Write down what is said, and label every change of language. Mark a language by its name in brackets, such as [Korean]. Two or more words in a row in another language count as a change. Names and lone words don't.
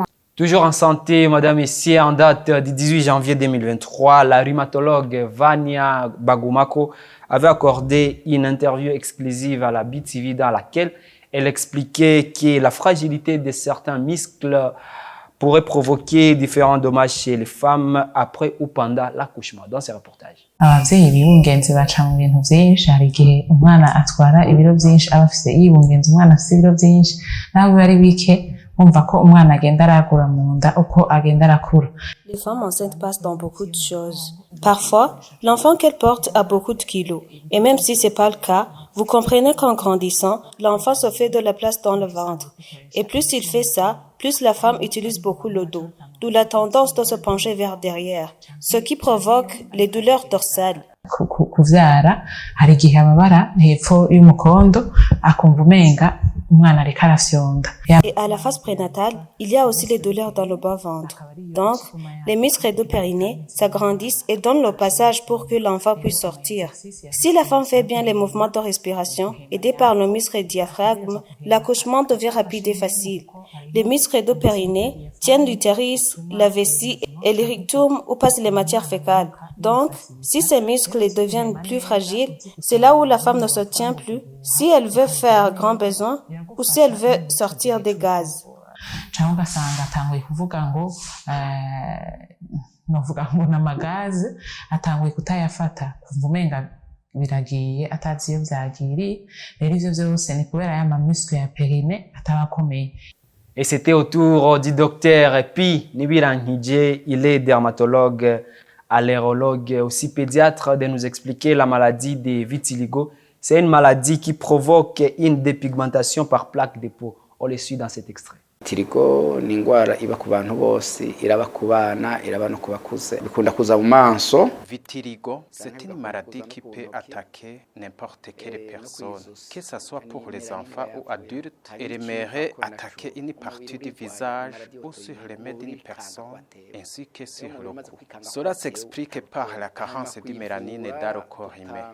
[French] Toujours en santé, Madame, Messieurs, en date du 18 janvier 2023, la rhumatologue Vania Bagumako avait accordé une interview exclusive à la BTV dans laquelle elle expliquait que la fragilité de certains muscles pourrait provoquer différents dommages chez les femmes après ou pendant l'accouchement. Dans ce reportage. [Rundi] Abavyeyi bibungenze baca mu bintu vyinshi. Hari igihe umwana atwara ibiro vyinshi aba afise yibungenze, umwana afise ibiro vyinshi nawe biba ari bike, umva ko umwana agenda aragura mu nda uko agenda arakura. [French] Les femmes enceintes passent dans beaucoup de choses. Parfois, l'enfant qu'elles portent a beaucoup de kilos. Et même si c'est pas le cas, vous comprenez qu'en grandissant, l'enfant se fait de la place dans le ventre. Et plus il fait ça, plus la femme utilise beaucoup le dos. D'où la tendance de se pencher vers derrière, ce qui provoque les douleurs dorsales. [Rundi] Kuvyara hari igihe ababara hepfo y'umukondo akumva umenga umwana ariko arafyonda. [French] Et à la phase prénatale, il y a aussi les douleurs dans le bas-ventre. Donc, les muscles du périnée s'agrandissent et donnent le passage pour que l'enfant puisse sortir. Si la femme fait bien les mouvements de respiration, aidés par le muscle diaphragme, l'accouchement devient rapide et facile. Les muscles du périnée tiennent l'utérus, la vessie et le rectum où passent les matières fécales. Donc, si ces muscles deviennent plus fragiles, c'est là où la femme ne se tient plus, si elle veut faire grand besoin ou si elle veut sortir des gaz. [Rundi] Cyangwa ugasanga atanguye kuvuga ngo novuga ngo n'amagazi atanguye kutayafata, kumva umenga biragiye atazi iyo vyagiriye. Rero ivyo vyose ni kubera ya mamuscle ya périnée atabakomeye. [French] Et c'était au tour du docteur Pi Nibirankije. Il est dermatologue, allergologue, aussi pédiatre, de nous expliquer la maladie des vitiligo. C'est une maladie qui provoque une dépigmentation par plaque de peau. On les suit dans cet extrait. [Rundi] Vitiligo ni indwara iba ku bantu bose, iraba ku bana, iraba no ku bakuze, bikunda kuza mu maso. [French] Vitiligo, c'est une maladie qui peut attaquer n'importe quelle personne, que ce soit pour les enfants ou adultes. Elle aimerait attaquer une partie du visage ou sur les mains d'une personne, ainsi que sur le cou. Cela s'explique par la carence de mélanine dans le corps humain.